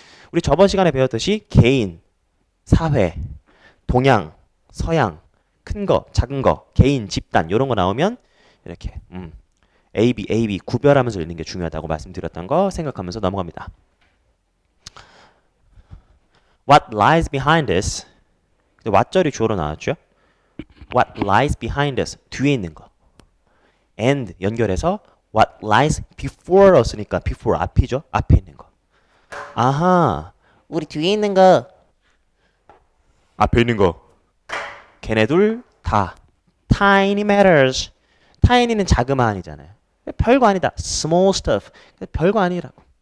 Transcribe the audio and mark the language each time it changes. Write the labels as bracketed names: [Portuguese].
[Korean] 우리 저번 시간에 배웠듯이 개인, 사회, 동양, 서양, 큰 거, 작은 거, 개인, 집단 이런 거 나오면 이렇게 A, B 구별하면서 읽는 게 중요하다고 말씀드렸던 거 생각하면서 넘어갑니다. [English] What lies behind this? [Korean] what절이 주어로 나왔죠? [English] What lies behind us? [Korean] 뒤에 있는 거. And 연결해서 [English] what lies before us [Korean] 니까 before 앞이죠? 앞에 있는 거. 아하, 우리 뒤에 있는 거, 앞에 있는 거. 걔네들 다 [English] tiny matters. [Korean] tiny는 자그마한이잖아요. 별거 아니다. [English] small stuff. [Korean] 별거 아니라고.